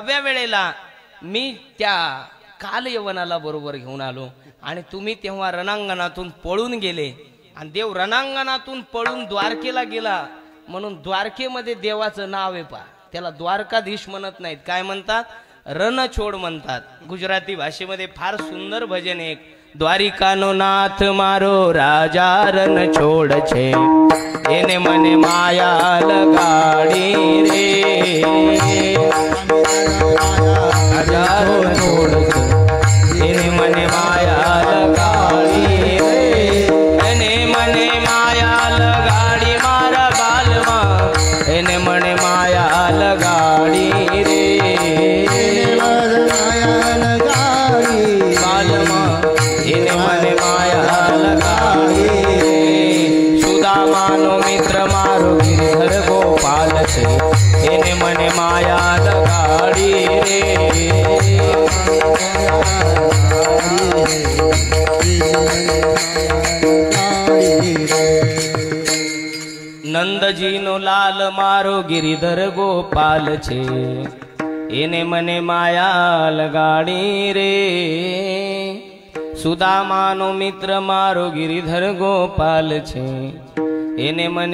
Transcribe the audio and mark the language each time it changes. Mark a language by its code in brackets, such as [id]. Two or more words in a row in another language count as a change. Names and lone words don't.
[mr] पण 18व्या वेळेला मी त्या काल यवनाला बरोबर घेऊन आलो आणि तुम्ही तेव्हा रणांगणातून पळून गेले आणि देव रणांगणातून पळून द्वारकेला गेला म्हणून द्वारकेमध्ये देवाचं नाव आहे पा त्याला द्वारकाधीश म्हणत नाहीत काय म्हणतात रणछोड म्हणतात गुजराती भाषेमध्ये फार सुंदर भजन एक [gu] દ્વારિકાનો નાથ મારો રાજા રણછોડ છે એને મને માયા લગાડી રે હજારો છોડ એને મને માયા લગાડી રે એને મને માયા લગાડી મારા બાલમાં એને મને માયા લગાડી રે બાલમાં એને મને માયા લગાડી સુદામાનો મિત્ર મારો ગિરધર ગોપાલ છે એને મને માયા લગાડી રે નંદજી નો લાલ મારો ગિરિધર ગોપાલ છે એને મને માયા લગાડી રે સુદામાનો મિત્ર મારો ગિરિધર ગોપાલ છે એને મને